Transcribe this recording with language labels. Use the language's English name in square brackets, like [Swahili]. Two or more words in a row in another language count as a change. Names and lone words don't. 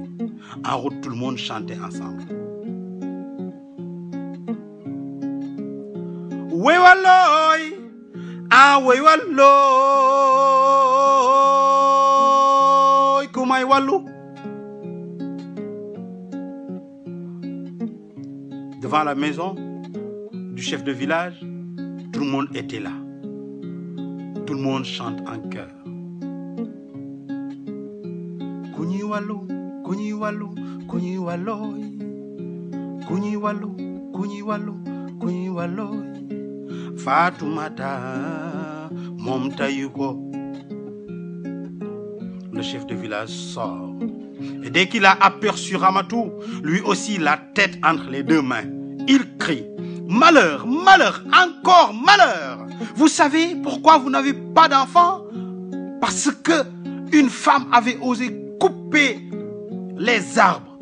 [French] En route, tout le monde chantait ensemble. Oui walloy, ah oui walloy, kumay wallo. Devant la maison du chef de village, tout le monde était là. Tout le monde chante en chœur. Kunyi wallo, kunyi wallo, kunyi walloy. Kunyi wallo, kunyi wallo, kunyi walloy. Fatoumata, mom tayuko. Le chef de village sort. Et dès qu'il a aperçu Ramatou, lui aussi la tête entre les deux mains, il crie: malheur, malheur, encore malheur! Vous savez pourquoi vous n'avez pas d'enfant? Parce que une femme avait osé couper les arbres.